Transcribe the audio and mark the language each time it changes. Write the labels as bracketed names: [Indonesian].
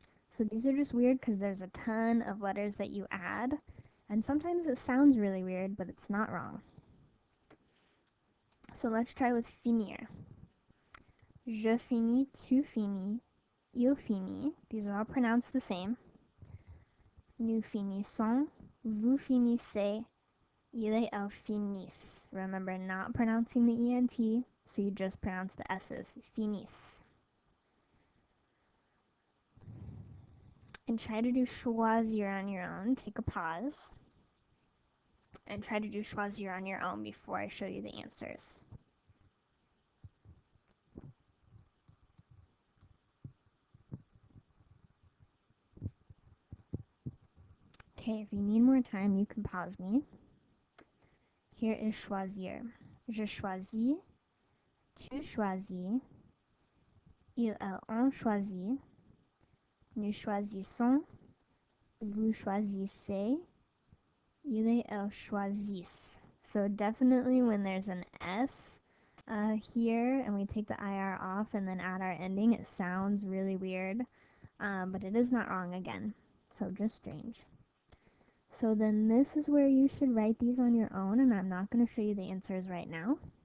[English] So these are just weird because there's a ton of letters that you add, and sometimes it sounds really weird, but it's not wrong. So let's try with finir. [French] Je finis, tu finis, il finit. [English] These are all pronounced the same. [French] Nous finissons, vous finissez, il et elle finissent. [English] Remember, not pronouncing the ENT, so you just pronounce the S's. Finissent. And try to do choisir on your own. Take a pause. And try to do choisir on your own before I show you the answers. Okay, if you need more time, you can pause me. Here is choisir. [French] Je choisis, tu choisis, il, elle, on choisit, nous choisissons, vous choisissez, il et elle choisissent. [English] So definitely when there's an S here and we take the IR off and then add our ending, it sounds really weird, but it is not wrong again. So just strange. So then this is where you should write these on your own, and I'm not going to show you the answers right now.